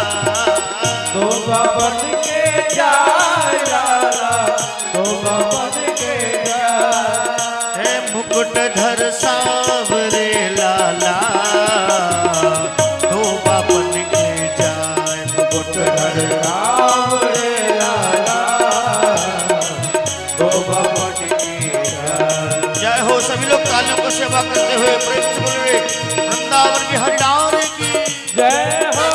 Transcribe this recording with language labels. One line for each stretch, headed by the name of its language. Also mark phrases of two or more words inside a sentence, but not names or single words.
Braj: दो बापन के जाय लाला दो बापन के जाय। मुकुटधर सावरे लाला दो बापन के जाय। मुकुटधर सावरे लाला दो बापन के जाय।
Hindi: जय हो। सभी लोग तालियों को सेवा करते हुए प्रेम से बोले वृंदावन की हरिनाम की जय हो।